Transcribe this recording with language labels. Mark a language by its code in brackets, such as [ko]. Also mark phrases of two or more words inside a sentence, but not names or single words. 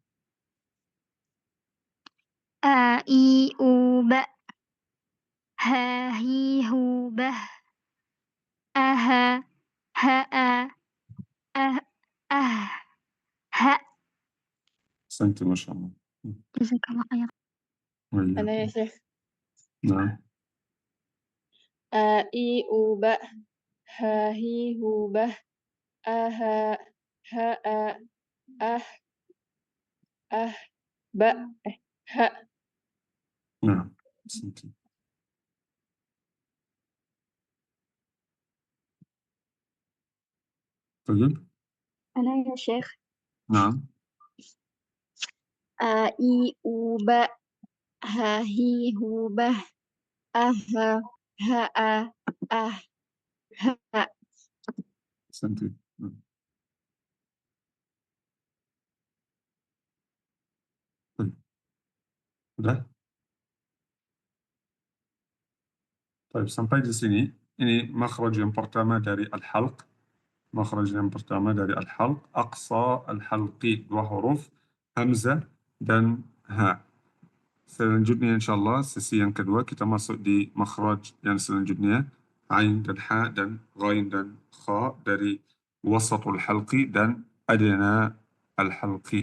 [ar] A I U Ba Ha Hi Hu Bah Aha Ha A Ah Ah Ha. أحسنت ما شاء الله جزاك الله خير. [id] Mana ya, [ar] وإياكم [id] Syekh? [ar] نعم A, I, U, Ba. Ha, Hi, Hu, Bah. Aha. Ha, A. Ah. Ah. Ba. Ha. نعم أحسنت طيب [id] Mana ya, Syekh? [ar] نعم A, I, U, Ba. Ha, Hi, Hu, Bah. Aha. Ha, A. Ah. Ha. أحسنت نعم. [id] طيب udah Baik, sampai di sini, ini makhraj yang pertama dari al-halq. Makhraj yang pertama dari al-halq, [ar] أقصى الحلق, [id] 2 huruf, hamzah dan ha. Selanjutnya insyaAllah, sesi yang kedua, kita masuk di makhraj yang selanjutnya, ain dan ha dan ghain dan kha dari [ar] وسط الحلق [id] dan [ar] أدنى الحلق.